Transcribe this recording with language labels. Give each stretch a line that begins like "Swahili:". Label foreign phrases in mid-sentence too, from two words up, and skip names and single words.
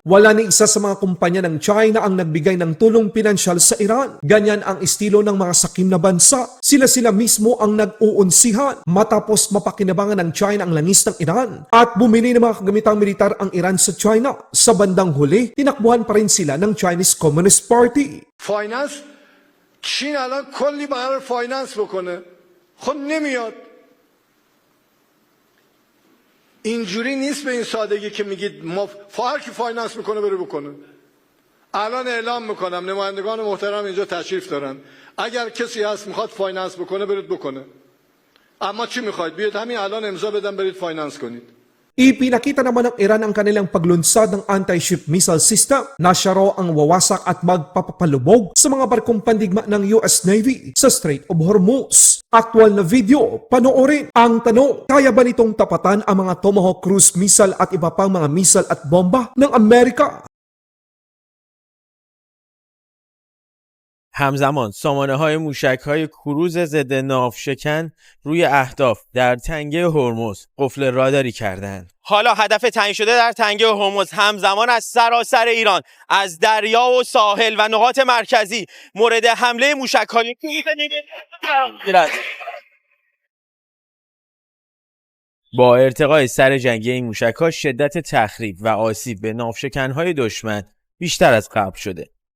Filipino: Wala ni isa sa mga kumpanya ng China ang nagbigay ng tulong pinansyal sa Iran. Ganyan ang estilo ng mga sakim na bansa. Sila mismo ang nag-uunsihan matapos mapakinabangan ng China ang langis ng Iran at bumili ng mga kagamitang militar ang Iran sa China. Sa bandang huli, tinakbuhan pa rin sila ng Chinese Communist Party.
Persian: Finance چین الان کلی قرار فایننس بکنه خب نمیاد اینجوری نیست به این سادگی که میگید ما هر کی فایننس میکنه بره بکنه الان اعلام میکنم نمایندگان محترم اینجا تشریف دارن اگر کسی هست میخواد فایننس بکنه برید بکنه اما چی میخواید بیاید همین الان امضا بدن برید فایننس کنید.
Filipino: Ipinakita naman ng Iran ang kanilang paglunsad ng
English: anti-ship missile system
Filipino: na siya raw ang wawasak at magpapalubog sa mga barkong pandigma ng US Navy sa Strait of Hormuz. Aktual na video, panoorin. Ang tanong, kaya ba nitong tapatan ang mga Tomahawk cruise missile at iba pang mga missile at bomba ng Amerika?
Persian: همزمان سامانه‌های موشک‌های کروز ضد ناوشکن روی اهداف در تنگه هرمز قفل راداری کردند. حالا هدف تعیین شده در تنگه هرمز همزمان از سراسر ایران، از دریا و ساحل و نقاط مرکزی مورد حمله موشک‌های با ارتقای سر جنگی این موشک‌ها شدت تخریب و آسیب به ناوشکن‌های دشمن بیشتر از قبل شده.